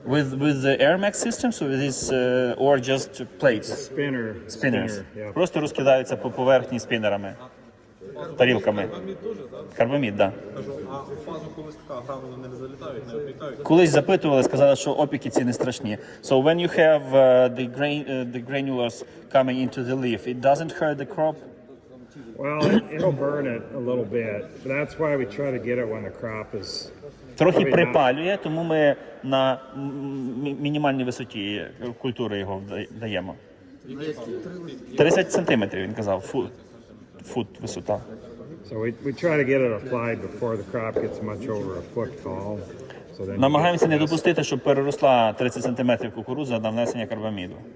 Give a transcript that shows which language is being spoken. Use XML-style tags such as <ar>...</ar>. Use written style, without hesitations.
<en>With the Air Max system, so it is or just plates? Spinners. Yeah.</en> <uk>Просто розкидаються по поверхні спінерами, тарілками. Карбамід, так. Кажу, а в фазу, коли така гранули не залітають, не опікають? Колись запитували, сказали, що опіки ці не страшні.</uk> <en>So when you have the granulars coming into the leaf, it doesn't hurt the crop? Well, it'll burn it a little bit. But that's why we try to get it when the crop is.</en> <uk>Трохи припалює, тому ми на мінімальній висоті культури його даємо. 30 сантиметрів, він казав, фут висота.</uk> <en>So we try to get it applied before the crop gets much over a foot tall. So then.</en> <uk>Намагаємося не допустити, щоб переросла 30 сантиметрів кукурудза на внесення карбаміду.</uk>